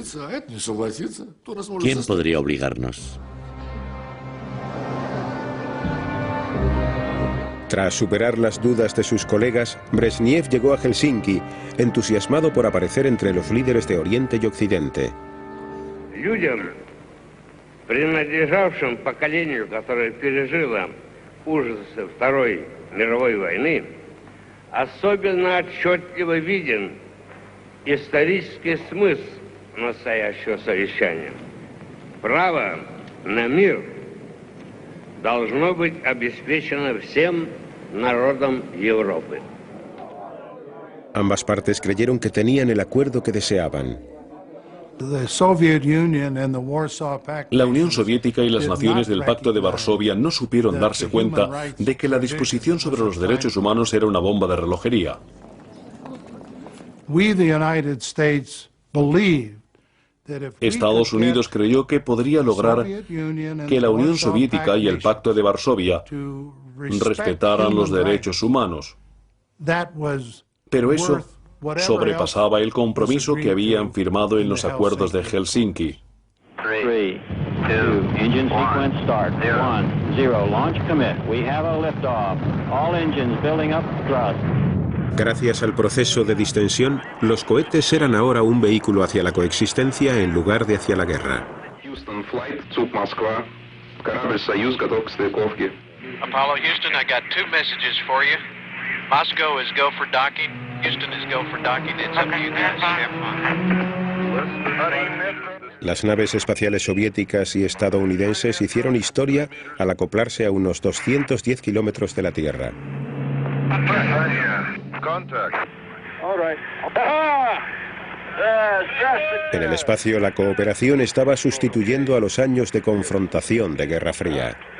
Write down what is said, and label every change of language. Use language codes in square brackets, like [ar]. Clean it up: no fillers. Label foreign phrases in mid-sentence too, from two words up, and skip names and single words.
[es] ¿Quién podría obligarnos? Tras superar las dudas de sus colegas, Brezhnev llegó a Helsinki, entusiasmado por aparecer entre los líderes de Oriente y Occidente. [ru] Людям, принадлежавшим поколению, которое пережило ужасы Второй мировой войны, особенно отчетливо виден исторический смысл настоящего совещания. Право на мир должно быть обеспечено всем народам Европы. [es] Ambas partes creyeron que tenían el acuerdo que deseaban. La Unión Soviética y las naciones del Pacto de Varsovia no supieron darse cuenta de que la disposición sobre los derechos humanos era una bomba de relojería. Estados Unidos creyó que podría lograr que la Unión Soviética y el Pacto de Varsovia respetaran los derechos humanos. Pero eso sobrepasaba el compromiso que habían firmado en los acuerdos de Helsinki. [en] 3, 2, engine sequence start. 1, 0, launch commit. We have a liftoff. All engines building up thrust. [es] Gracias al proceso de distensión, los cohetes eran ahora un vehículo hacia la coexistencia en lugar de hacia la guerra. [en] Houston flight, Zug Moskva. [ru] Корабль Союз готов к стыковке. [en] Apollo Houston, I got 2 messages for you. Moscow is go for docking. Houston is go for docking. It's up to you guys. [es] Las naves espaciales soviéticas y estadounidenses hicieron historia al acoplarse a unos 210 kilómetros de la Tierra. En el espacio, la cooperación estaba sustituyendo a los años de confrontación de Guerra Fría.